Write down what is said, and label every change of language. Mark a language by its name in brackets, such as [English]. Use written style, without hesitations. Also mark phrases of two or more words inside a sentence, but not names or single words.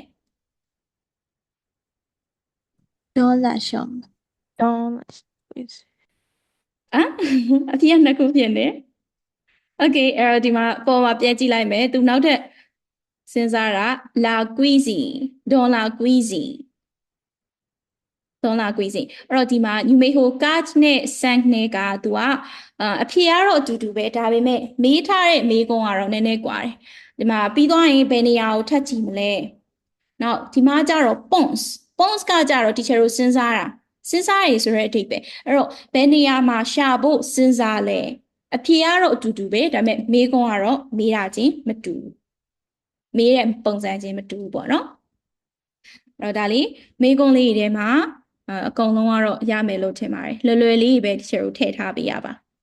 [French] Dans la chambre. Dans la cuisine. [Burmese] အဖေကနှစ်ခုဖြစ်နေ okay အဲ့တော့ဒီမှာပေါ်မှာပြန်ကြည့်လိုက်မယ်သူနောက်ထပ်စဉ်းစားတာ [French] la cuisine dans la cuisine dans la cuisine [Burmese] အဲ့တော့ဒီမှာ numéro 4နဲ့5 နဲ့ကသူကအဖြေကတော့အတူတူပဲဒါပေမဲ့မေးထားတဲ့မေးခွန်းကတော့နည်းနည်းကွာတယ်ဒီမှာပြီးသွားရင်ဘယ်နေရာကိုထပ် ကြည့်မလဲနောက်ဒီမှာကျတော့ pons ကကြတော့ teacher တို့စဉ်းစားတာစဉ်းစားရဆိုတဲ့အဓိပ္ပာယ်အဲ့တော့ဘယ်နေရာမှာရှာဖို့စဉ်းစားလဲအဖြေကတော့အတူတူပဲဒါပေမဲ့မေးခွန်းကတော့မေးတာချင်းမတူဘူးမေးတဲ့ပုံစံချင်းမတူဘူးပေါ့နော်အဲ့တော့ဒါလေးမေးခွန်းလေးတွေထဲမှာအကုန်လုံးကတော့ရမယ်လို့ထင်ပါတယ်လွယ်လွယ်လေးပဲ teacher တို့ထည့်ထားပေးရပါ